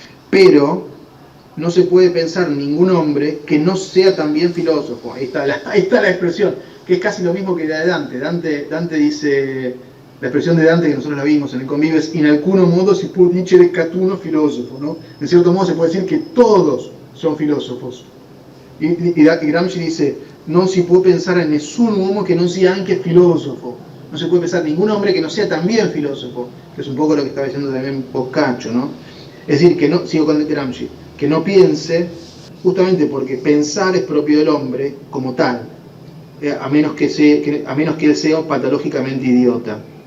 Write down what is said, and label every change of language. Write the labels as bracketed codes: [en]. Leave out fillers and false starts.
[es] Pero no se puede pensar ningún hombre que no sea también filósofo. Ahí está la expresión, que es casi lo mismo que la de Dante. Dante dice, la expresión de Dante que nosotros la vimos en el Convivio es [it] in alcuno modo si può dicere Catuno filósofo, [es] ¿no? En cierto modo se puede decir que todos son filósofos. Y Gramsci dice, [it] non si può pensare a nessun uomo che non sia anche filosofo. [es] No se puede pensar ningún hombre que no sea también filósofo, que es un poco lo que estaba diciendo también Boccaccio, ¿no? Es decir, que no, sigo con Gramsci, que no piense, justamente porque pensar es propio del hombre como tal, a menos que él sea patológicamente idiota.